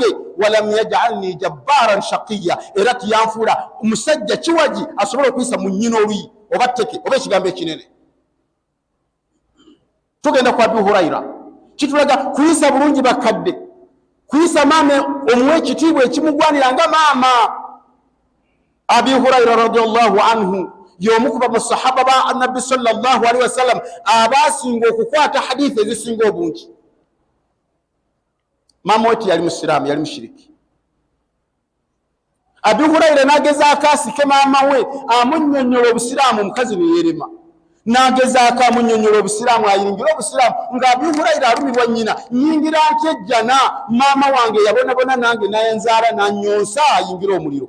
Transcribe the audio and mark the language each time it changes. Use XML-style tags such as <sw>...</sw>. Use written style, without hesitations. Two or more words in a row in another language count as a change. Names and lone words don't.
<ar>ولم يجعلني جبارا شقيا,</ar> <lg>era tiyanfuula omusajja kiwaji asobola okuyisa mu nnyina oluyi oba tteke oba ekigambo ekinene. Tugenda ku Abu Hurayra, kitulaga kuyisa bulungi bakadde, kuyisa maama omuwa ekitiibwa ekimugwanira nga maama. Abu Hurayra</lg> <ar>رضي الله عنه</ar> <lg>y'omu ku basahaba ba Nabbi</lg> <ar>صلى الله عليه وسلم</ar> <lg>abasinga okukwata hadithi ezisinga obungi. Maama we yali musiraamu, yali mushiriki. Abu Hurayra n'agezaako asike maama we amunnyonnyola obusiraamu, omukazi ne yeerema. nagezaako amunnyonnyola obusiraamu ayingira obusiraamu nga Abu Hurayra alumirwa nnyina nyingira ntyejjana maama wange yabonabona nange nayanzaala nanyonsa ayingira omuliro.</lg>